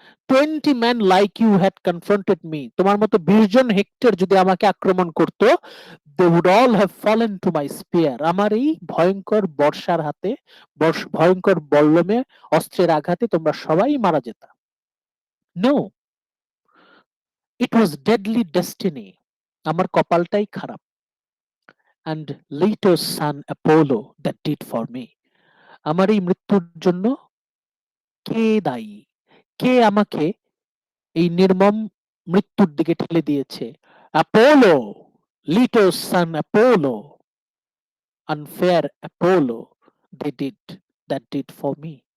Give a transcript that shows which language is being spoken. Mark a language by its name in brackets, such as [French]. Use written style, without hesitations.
[English] 20 men like you had confronted me, [Bangla] তোমার মতো 20 জন hectare যদি আমাকে আক্রমণ করতো, [English] they would all have fallen to my spear, [Bangla] আমার এই ভয়ঙ্কর বর্ষার হাতে, ভয়ঙ্কর বল্লমে, অস্ত্রের আঘাতে তোমরা সবাই মারা যেতা। [English] No, it was deadly destiny, [Bangla] আমার কপালটাই খারাপ। [English] And Leto's son Apollo that did for me, [Bangla] আমার এই মৃত্যুর জন্য কে দায়ী, কে আমাকে এই নির্মম মৃত্যুর দিকে ঠেলে দিয়েছে? [English] Apollo, লিটোস sun Apollo, unfair Apollo, they did that did for me.